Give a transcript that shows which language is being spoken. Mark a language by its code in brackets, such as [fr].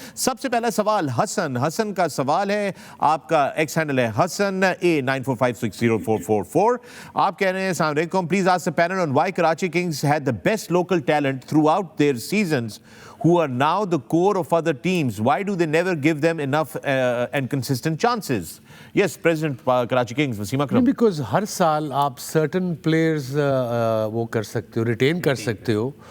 [ur] سب سے پہلا سوال حسن کا سوال ہے. آپ کا ایکس ہینڈل ہے حسن A94560444. آپ کہہ رہے ہیں [en] السلام علیکم, please ask the panel on why Karachi Kings had the best local talent throughout their seasons who are now the core of other teams. Why do they never give them enough and consistent chances? Yes, President Karachi Kings, Wasim Akram. [ur] Because ہر سال آپ [en] certain players [ur] وہ کر سکتے ہو, retain کر سکتے ہو.